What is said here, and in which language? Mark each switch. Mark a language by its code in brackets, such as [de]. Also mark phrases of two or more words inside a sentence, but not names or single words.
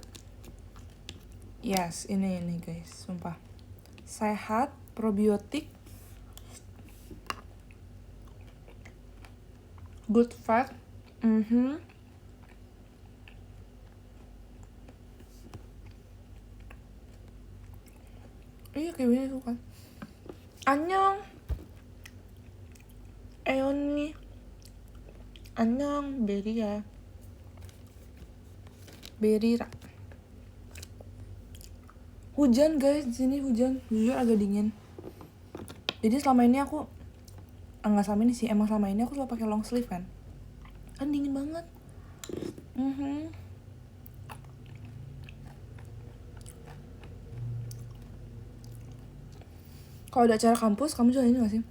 [id] Yes, ini guys, sumpah. Sehat, probiotik, [en] good fat. [id] Iya, kiwinya suka. [ko] 안녕. 에언니. 안녕, 베리야. [id] Berira. Hujan guys, di sini hujan. Jujur agak dingin. Jadi selama ini aku enggak selama ini sih, emang selama ini aku selalu pakai [en] long sleeve [id] kan. Kan dingin banget. Kalau ada acara kampus, kamu juga ini gak sih?